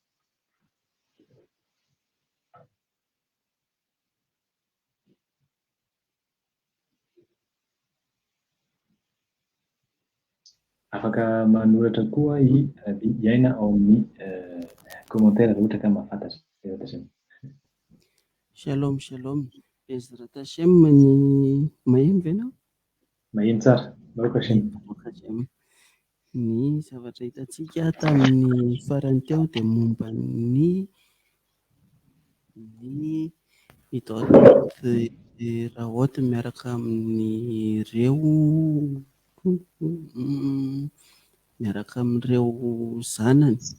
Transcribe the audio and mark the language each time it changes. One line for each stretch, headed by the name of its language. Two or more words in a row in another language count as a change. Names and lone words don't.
Malagasy: Afaka manoratra koa i Rabbi Iaina ao amin'ny commentaire raha ohatra ka mahafantatra
Hebrew: בעזרת השם. שלום, שלום. עזרת השם
Malagasy: ny maheno ve ianao? Maheno tsara,
Hebrew: ברוך השם. ברוך השם.
Malagasy: Ny zavatra hitantsika tamin'ny farany teo dia momba ny
Hebrew: מידות רעות
Malagasy: miaraka amin'ireo zanany.